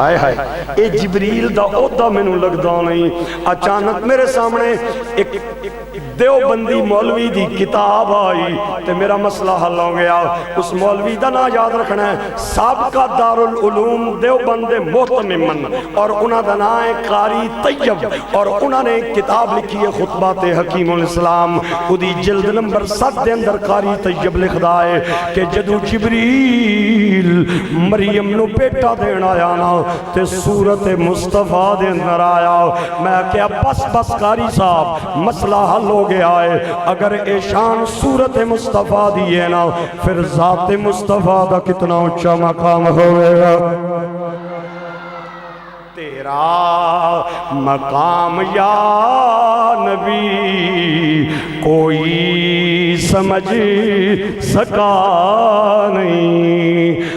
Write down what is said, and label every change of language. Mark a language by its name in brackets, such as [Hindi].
[Punjabi] آئے ہائے اے جبریل دا عہدہ میں نوں لگدا نہیں. اچانک میرے سامنے ایک دیوبندی مولوی دی کتاب آئی تے میرا مسئلہ حل ہو گیا. اس مولوی دا نا یاد رکھنا ہے سابقہ دارالعلوم دیوبند محتممن اور انہاں دا نا ہے قاری طیب اور انہاں نے کتاب لکھی ہے خطبات حکیم الاسلام. دی جلد نمبر 7 دے اندر قاری طیب لکھدا ہے کہ جدو جبریل مریم نو بیٹا دین آیا نا تے صورت مصطفیٰ دے اندر آیا. میں کہا بس قاری صاحب مسئلہ حل ہو گیا ہے. اگر ایشان صورت مصطفیٰ دیئے نا پھر ذات مصطفیٰ دا کتنا اونچا مقام ہوئے گا. [Urdu] تیرا مقام یا نبی کوئی سمجھ سکا نہیں.